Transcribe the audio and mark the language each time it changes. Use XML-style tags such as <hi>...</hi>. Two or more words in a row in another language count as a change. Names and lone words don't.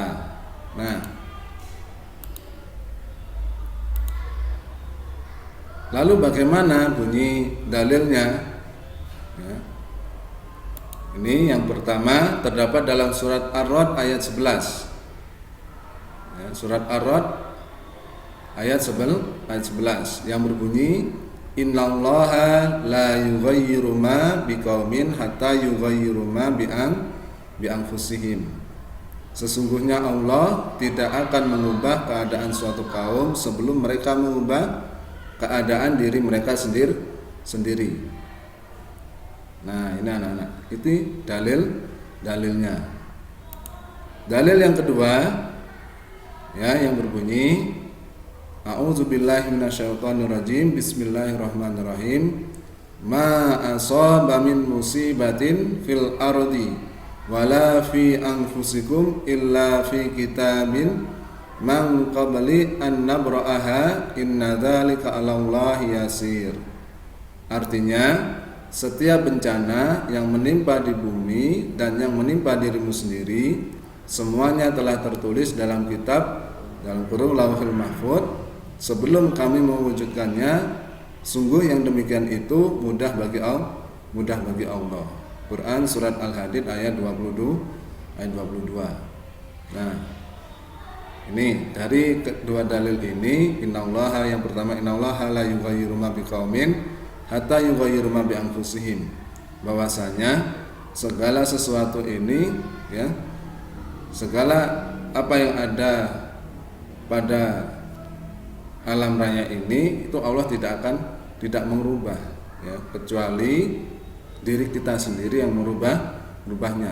<id>Nah, lalu bagaimana bunyi dalilnya? Ya. Ini yang pertama terdapat dalam surat Ar-Ra'd ayat 11. Ya, surat Ar-Ra'd ayat 11 yang berbunyi,</id> <ar>إن الله لا يغير ما بقوم حتى يغيروا ما بأنفسهم.</ar> <id>Sesungguhnya Allah tidak akan mengubah keadaan suatu kaum sebelum mereka mengubah keadaan diri mereka sendiri. Nah, ini anak-anak, itu dalilnya. Dalil yang kedua ya, yang berbunyi,</id> <ar>أعوذ بالله من الشيطان الرجيم، بسم الله الرحمن الرحيم. ما أصاب من مصيبة في الأرض ولا في أنفسكم إلا في كتاب من قبل أن نبرأها إن ذلك على الله يسير.</ar> <id>Artinya, setiap bencana yang menimpa di bumi dan yang menimpa dirimu sendiri, semuanya telah tertulis dalam kitab, dalam kurung Lauhul Mahfuz, sebelum kami mewujudkannya. Sungguh yang demikian itu mudah bagi Allah. Quran surat Al-Hadid ayat 22. Nah, ini dari kedua dalil ini,</id> <ar>innallaha,</ar> <id>yang pertama,</id> <ar>إن الله لا يغير ما بقوم حتى يغيروا ما بأنفسهم,</ar> <id>bahwasanya segala sesuatu ini ya, segala apa yang ada pada alam raya ini itu Allah tidak mengubah, ya, kecuali diri kita sendiri yang merubahnya.</id>